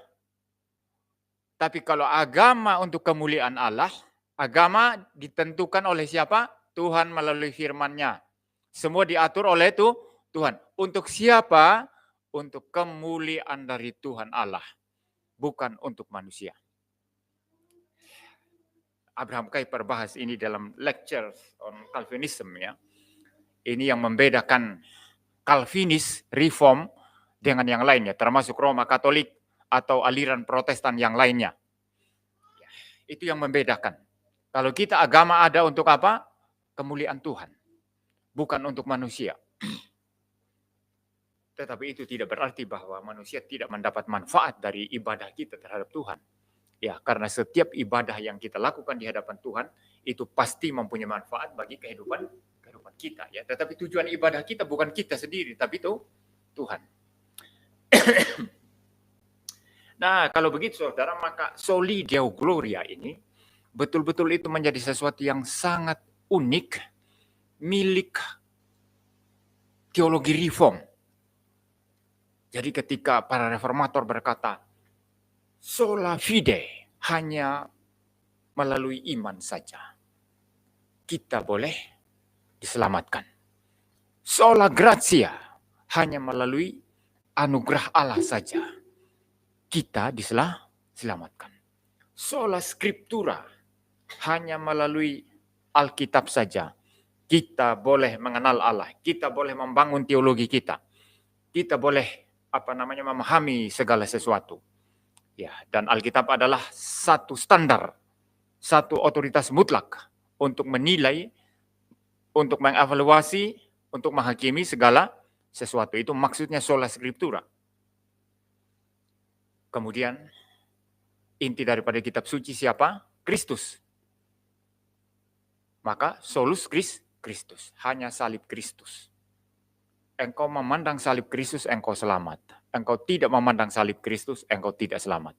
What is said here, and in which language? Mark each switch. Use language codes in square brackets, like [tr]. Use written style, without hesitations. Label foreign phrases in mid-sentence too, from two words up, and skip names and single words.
[id] Tapi kalau agama untuk kemuliaan Allah, agama ditentukan oleh siapa? Tuhan melalui firman-Nya. Semua diatur oleh Tuhan. Untuk siapa? Untuk kemuliaan dari Tuhan Allah. Bukan untuk manusia. Abraham Kuyper bahas ini dalam lecture on Calvinism ya. Ini yang membedakan Calvinis, Reform dengan yang lainnya, termasuk Roma Katolik atau aliran Protestan yang lainnya. Itu yang membedakan. Kalau kita agama ada untuk apa? Kemuliaan Tuhan, bukan untuk manusia. Tetapi itu tidak berarti bahwa manusia tidak mendapat manfaat dari ibadah kita terhadap Tuhan. Ya, karena setiap ibadah yang kita lakukan di hadapan Tuhan itu pasti mempunyai manfaat bagi kehidupan kita ya. Tetapi tujuan ibadah kita bukan kita sendiri, tapi itu Tuhan. Nah, kalau begitu saudara, maka [la] soli deo gloria [id] ini betul-betul itu menjadi sesuatu yang sangat unik milik teologi reform. Jadi ketika para reformator berkata [la] sola fide, [id] hanya melalui iman saja kita boleh diselamatkan. [la] Sola gratia, [id] hanya melalui anugerah Allah saja kita diselamatkan. [la] Sola scriptura, [id] hanya melalui Alkitab saja kita boleh mengenal Allah, kita boleh membangun teologi kita. Kita boleh memahami segala sesuatu. Ya, dan Alkitab adalah satu standar, satu otoritas mutlak untuk menilai untuk mengevaluasi, untuk menghakimi segala sesuatu. Itu maksudnya [la] sola scriptura. [id] Kemudian inti daripada kitab suci siapa? Kristus. Maka [la] solus Kristus, [id] hanya salib Kristus. Engkau memandang salib Kristus, engkau selamat. Engkau tidak memandang salib Kristus, engkau tidak selamat.